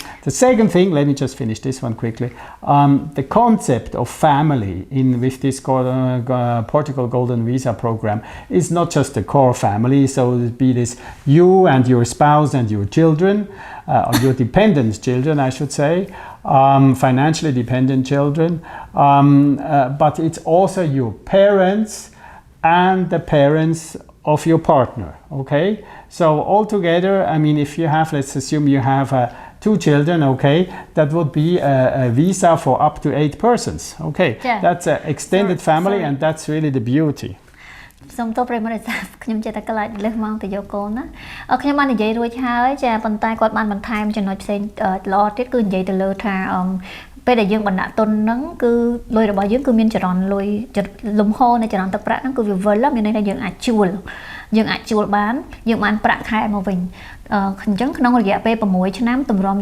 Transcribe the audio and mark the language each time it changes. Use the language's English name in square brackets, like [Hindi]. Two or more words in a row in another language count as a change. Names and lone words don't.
[English] The second thing, let me just finish this one quickly. The concept of family with this Portugal Golden Visa program is not just a core family, so it be this you and your spouse and your children, or your dependent children I should say, financially dependent children, but it's also your parents and the parents of your partner, okay? So altogether, I mean, if you have, let's assume you have 2 children, okay, that would be a visa for up to 8 persons, okay? Yeah. That's an extended family, and that's really the beauty. [Khmer] សូមទោសប្រិយមិត្តខ្ញុំចេះតែខ្លាចលើសមកទៅយកកូនណាខ្ញុំបាននិយាយរួចហើយចាប៉ុន្តែគាត់បានបន្ថែមចំណុចផ្សេងល្អទៀតគឺនិយាយទៅលើថាពេលដែលយើងបណ្ដាក់ទុនហ្នឹងគឺលុយរបស់ យើងគឺមានចរន្តលុយលំហនៃចរន្តទឹកប្រាក់ហ្នឹងគឺវាវិលមានន័យថាយើងអាចជួលបានយើងបានប្រាក់ខែមកវិញអញ្ចឹងក្នុងរយៈពេល6ឆ្នាំទម្រាំ